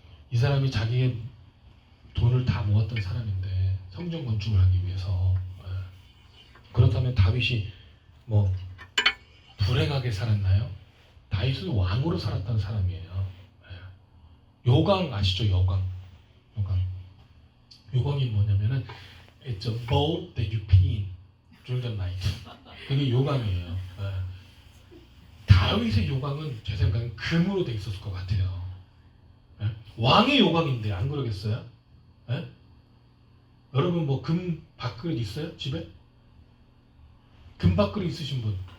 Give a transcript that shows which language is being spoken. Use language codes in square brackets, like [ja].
[ko] 이 사람이 자기의 돈을 다 모았던 사람인데 성전 건축을 하기 위해서. 그렇다면 다윗이 뭐 불행하게 살았나요? 다윗은 왕으로 살았던 사람이에요. 요강 아시죠? 요강. 요강이 뭐냐면은 [en] It's a bowl that you pee in during the night. [ko] 그게 요강이에요. 다윗의 요강은 제 생각엔 금으로 돼 있었을 것 같아요. 왕의 요강인데 안 그러겠어요? 여러분 뭐 금 밥그릇 있어요? 집에? 금 밥그릇 있으신 분?